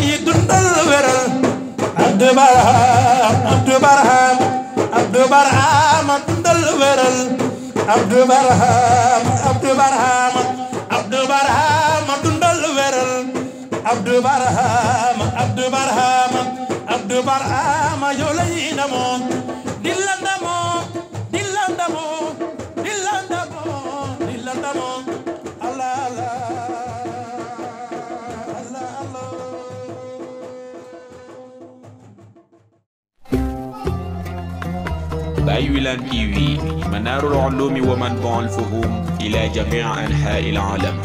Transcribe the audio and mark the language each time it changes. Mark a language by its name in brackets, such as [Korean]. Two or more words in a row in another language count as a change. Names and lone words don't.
[Wolof] yi dundal wéral Abdou Barham Abdou Barham Abdou Barham dundal wéral Abdou Barham Abdou Barham Abdou Barham dundal wéral Abdou Barham Abdou Barham Abdou Barham yow la ñuy ndamoo di la ndamoo di la ndamoo di la ndamoo di la ndamoo Allah Allah Allah Allah [Arabic] Baye Wilane TV منار العلوم ومنبع الفهوم إلى جميع أنحاء العالم.